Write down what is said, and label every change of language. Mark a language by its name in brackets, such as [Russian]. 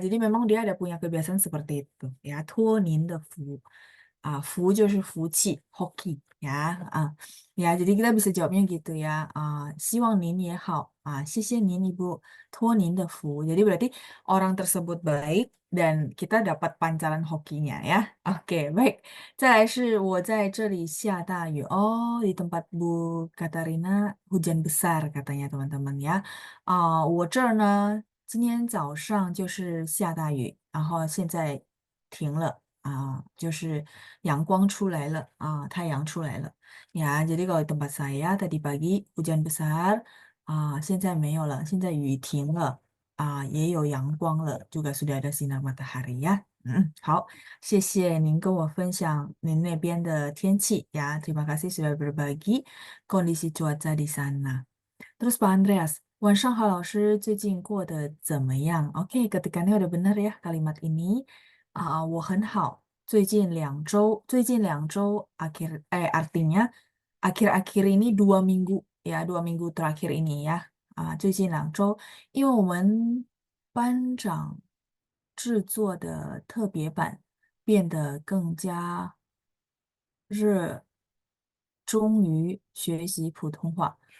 [Indonesian] Jadi memang dia ada punya kebiasaan seperti itu ya. Tuonin de fu. Fu [Chinese] 就是福气 [Indonesian] hoki ya. Ya, jadi kita bisa jawabnya gitu ya. [Chinese] 希望您也好. 谢谢您 Ibu. 托您的福. [Indonesian] Jadi berarti orang tersebut baik dan kita dapat pancaran hokinya ya. Oke, baik. [Chinese] 再来是我在这里下大雨. [Indonesian] Oh, di tempat Bu Katarina hujan besar katanya teman-teman ya. [Chinese] 我这儿呢，今天早上就是下大雨，然后现在停了就是阳光出来了太阳出来了。 [Indonesian] Ya, jadi kalau di tempat saya tadi pagi hujan besar, [Chinese] 现在没有了，现在雨停了也有阳光了， [Indonesian] juga sudah ada sinar matahari ya。 [Chinese] 好，谢谢您跟我分享您那边的天气呀， [Indonesian] terima kasih sudah berbagi kondisi cuaca di sana。 Terus Pak Andreas, [Chinese] 晚上好，老师最近过得怎么样？ [Indonesian] Oke, ketikanya udah benar ya kalimat ini. [Chinese] 我很好。最近两周 [Indonesian] artinya akhir-akhir ini 2 minggu ya 2 minggu terakhir ini ya [Chinese] 最近2周，因为我们班长制作的特别版变得更加热衷于学习普通话。